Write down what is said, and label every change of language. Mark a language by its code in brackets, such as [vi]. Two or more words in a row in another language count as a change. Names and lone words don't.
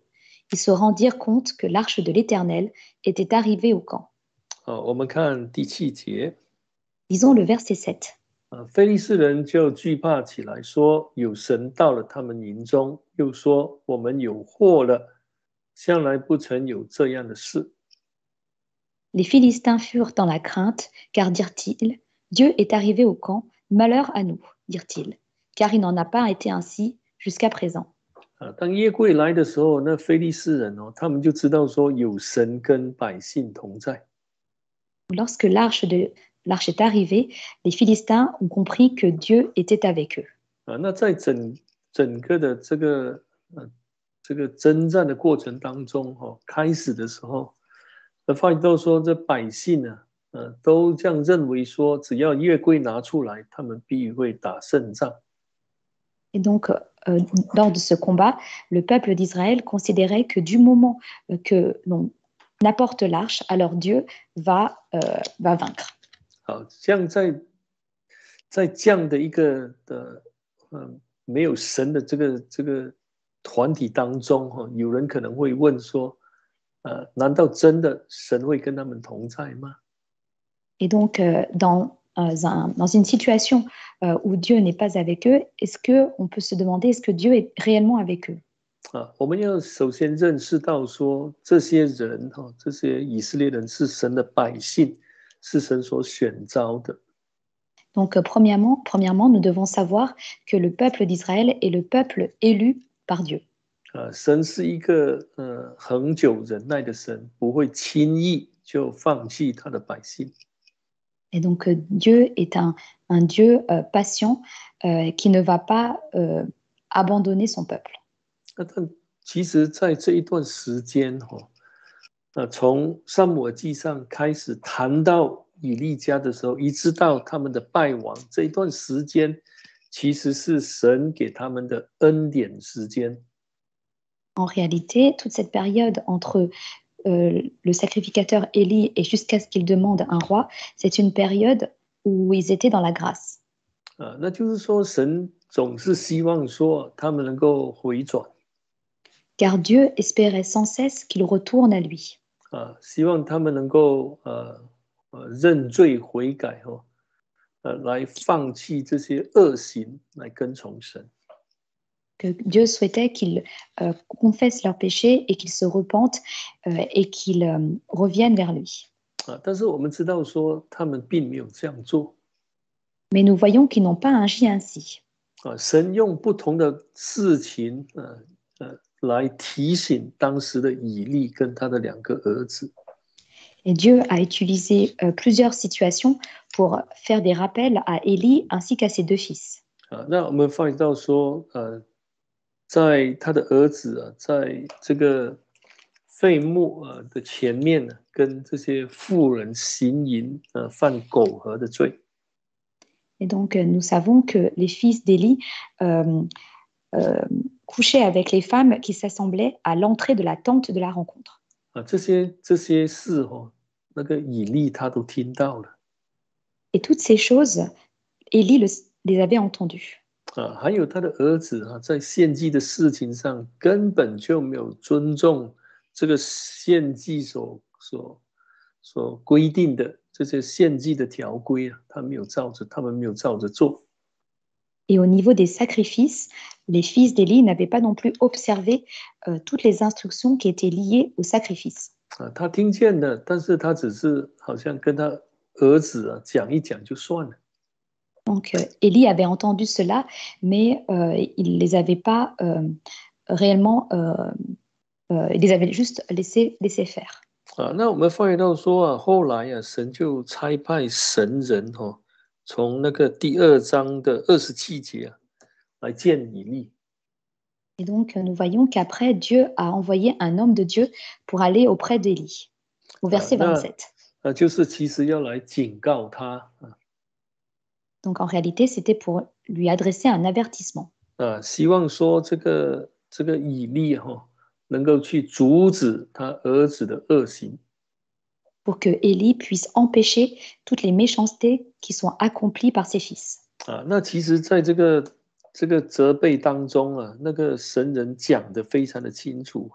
[fr] Ils se rendirent compte que l'arche de l'Éternel était arrivée au camp. [zh] 我们看第7节。 [fr] Lisons le verset 7. [zh] 非利士人就惧怕起来，说有神到了他们营中，又说我们有祸了，向来不曾有这样的事。 [fr] Les Philistins furent dans la crainte, car dirent-ils, Dieu est arrivé au camp, malheur à nous, dirent-ils, car il n'en a pas été ainsi jusqu'à présent. [zh] 当约柜来的时候，那非利士人他们就知道说有神跟百姓同在。 [fr] Lorsque l'arche est arrivée, les Philistins ont compris que Dieu était avec eux. [zh] 那在整个的这个征战的过程当中开始的时候，发现到说这百姓都这样认为说，只要约柜拿出来，他们必会打胜仗。 [fr] Et donc, lors de ce combat, le peuple d'Israël considérait que du moment que l'on apporte l'arche, alors Dieu va vaincre. [zh] 好，像在这样的一个没有神的这个团体当中有人可能会问说，难道真的神会跟他们同在吗？ [fr] Et donc, dans une situation où Dieu n'est pas avec eux, est-ce qu'on peut se demander, est-ce que Dieu est réellement avec eux? [zh] 我们要首先认识到说，这些人这些以色列人是神的百姓，是神所选召的。 [fr] Donc, premièrement, nous devons savoir que le peuple d'Israël est le peuple élu par Dieu. [zh] 神是一个恒久忍耐的神，不会轻易就放弃他的百姓。 [fr] Et donc, Dieu est un Dieu patient qui ne va pas abandonner son peuple. [zh] 但其实在这一段时间从撒母耳记上开始谈到以利家的时候，一直到他们的败亡，这一段时间其实是神给他们的恩典时间。 [fr] En réalité, toute cette période entre le sacrificateur Élie et jusqu'à ce qu'il demande un roi, c'est une période où ils étaient dans la grâce. [zh] 那就是说，神总是希望说他们能够回转 [fr] car Dieu espérait sans cesse qu'ils retournent à lui. [zh] 希望他们能够认罪悔改来放弃这些恶行，来跟从神。 [fr] Que Dieu souhaitait qu'ils confessent leurs péchés et qu'ils se repentent et qu'ils reviennent vers lui. [zh] 但是我们知道说他们并没有这样做。 [fr] Mais nous voyons qu'ils n'ont pas agi ainsi. [zh] 神用不同的事情来提醒当时的以利跟他的2个儿子。 [fr] Et Dieu a utilisé plusieurs situations pour faire des rappels à Élie ainsi qu'à ses 2 fils. [zh] 那我们发现到说在他的儿子在这个废墓的前面跟这些妇人行淫犯苟合的罪。 [fr] Et donc, nous savons que les fils d'Élie couchaient avec les femmes qui s'assemblaient à l'entrée de la tente de la rencontre. [zh] 这些事那个以利他都听到了。 [fr] Et toutes ces choses, Élie les avait entendues. [zh] 还有他的儿子在献祭的事情上根本就没有尊重这个献祭所规定的这些献祭的条规他们没有照着做。 [fr] Et au niveau des sacrifices, les fils d'Élie n'avaient pas non plus observé toutes les instructions qui étaient liées au sacrifice. [zh] 他听见了，但是他只是好像跟他儿子讲一讲就算了。 [fr] Donc, Élie avait entendu cela, mais il ne les avait pas réellement, il les avait juste laissé faire. [zh] 那我们发现到说后来神就差派神人从那个第2章的27节来见以利。 [fr] Et donc, nous voyons qu'après, Dieu a envoyé un homme de Dieu pour aller auprès d'Élie, au verset 27. [zh] 就是其实要来警告他。 [fr] Donc, en réalité, c'était pour lui adresser un avertissement. [zh] 希望说这个以利能够去阻止他儿子的恶行。 [fr] Pour que Élie puisse empêcher toutes les méchancetés qui sont accomplies par ses fils. [zh] 那其实在这个责备当中那个神人讲得非常的清楚。